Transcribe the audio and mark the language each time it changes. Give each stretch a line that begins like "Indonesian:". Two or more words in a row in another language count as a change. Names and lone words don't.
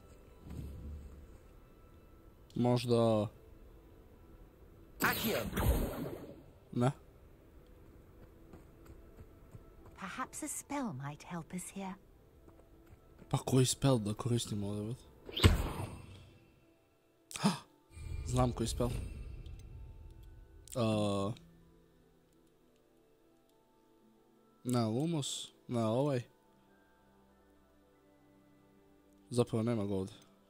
Croatian: Možda... Accio. Ne.
English: Perhaps a spell might help us here.
Croatian: Pa koji spell da koristimo ovdje? Znam koji spell. Na Lumos, na ovaj. Zapravo nema ga ovdje.